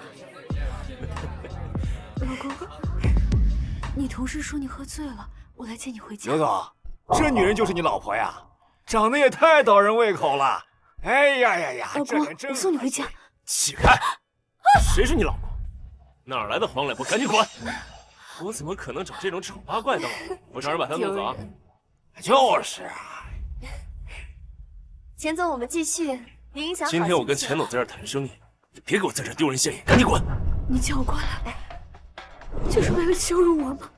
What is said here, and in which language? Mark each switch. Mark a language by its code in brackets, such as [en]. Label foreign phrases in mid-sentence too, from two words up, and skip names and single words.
[zh] 老公，你同事說你喝醉了，我來接你回家。刘總，這女人就是你老婆呀？長得也太倒人胃口了。哎呀呀呀！老公，我送你回家。起開！誰是你老公？哪來的黃臉婆？趕緊滾！我怎麼可能找這種醜八怪當老婆？我找人把她弄走啊！就是啊。錢總，我們繼續。您影響好。今天我跟錢總在這兒談生意，你別給我在這兒丟人現眼，趕緊滾！你叫我過來，就是為了羞辱我嗎？